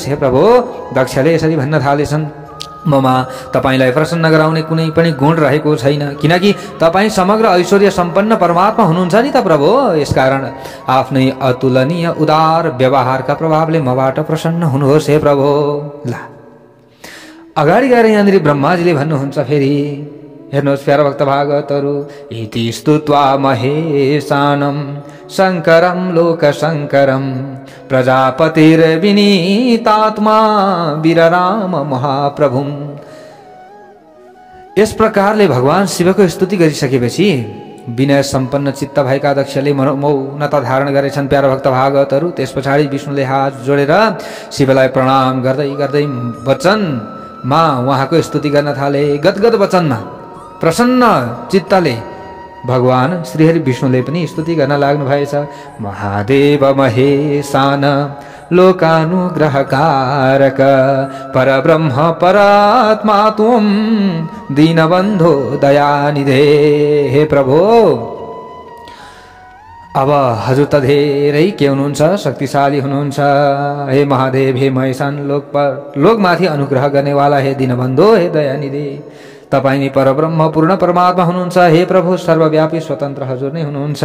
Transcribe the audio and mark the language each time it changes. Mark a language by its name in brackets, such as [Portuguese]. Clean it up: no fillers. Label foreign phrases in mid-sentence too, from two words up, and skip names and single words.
[Nepali] हे प्रभु, दक्षले यसरी भन्न थालेछन्, ममा तपाईलाई प्रसन्न गराउने कुनै पनि गुण रहेको छैन, किनकि तपाईँ समग्र ऐश्वर्य सम्पन्न परमात्मा हुनुहुन्छ नि त प्रभु। यसकारण आफ्नै अतुलनीय उदार व्यवहारका प्रभावले मबाट प्रसन्न हुनुहोस्। हे प्रभु। ल अगाडि गएर यहाँनिर ब्रह्माजीले भन्नुहुन्छ फेरि, हेर्नुहोस् प्यारा भक्त भागवतहरू, [Sanskrit] इति स्तुत्वा महेशानं शङ्करं लोकशङ्करं प्रजापतिर्विनीतात्मा वीरराम महाप्रभुम्। [Nepali] यस प्रकारले भगवान शिवको स्तुति गरिसकेपछि विनय सम्पन्न चित्त भएका दक्षले मौनता धारण गरेछन् प्यारा भक्त भागवतहरू। त्यस पछाडि विष्णुले हात जोडेर शिवलाई प्रणाम गर्दै गर्दै वचनमा उहाँको स्तुति गर्न थाले। गदगद वचनमा प्रसन्न चित्तले भगवान श्रीहरि विष्णुले पनि स्तुति गर्न लाग्नु भएछ। [Sanskrit] महादेव महेशान लोकानुग्रहकारक परब्रह्म परात्मा त्वं दीनबन्धो दयानिधे। [Nepali] हे प्रभु, अब हजुर त धेरै के हुनुहुन्छ, शक्तिशाली हुनुहुन्छ। हे महादेव, हे महेशान, लोकमाथि अनुग्रह गर्नेवाला, हे दीनबन्धो, हे दयानिधे, तपाईँ नै परब्रह्म पूर्ण परमात्मा हुनुहुन्छ। हे प्रभु, सर्वव्यापी स्वतन्त्र हजुर नै हुनुहुन्छ।